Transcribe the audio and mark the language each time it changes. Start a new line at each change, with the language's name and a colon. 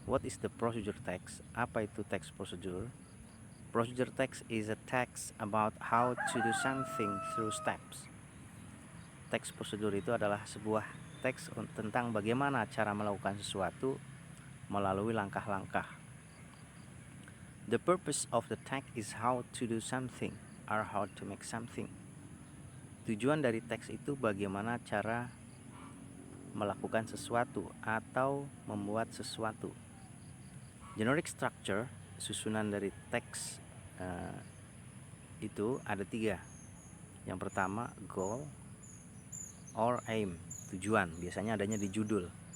English: What is the procedure text?
Indonesian: Apa itu teks prosedur?
English: Procedure text is a text about how to do something through steps.
Indonesian: Teks prosedur itu adalah sebuah teks tentang bagaimana cara melakukan sesuatu melalui langkah-langkah.
English: The purpose of the text is how to do something or how to make something.
Indonesian: Tujuan dari teks itu bagaimana cara melakukan sesuatu atau membuat sesuatu. Generic structure, susunan dari teks itu ada 3. Yang pertama, goal or aim, tujuan, biasanya adanya di judul.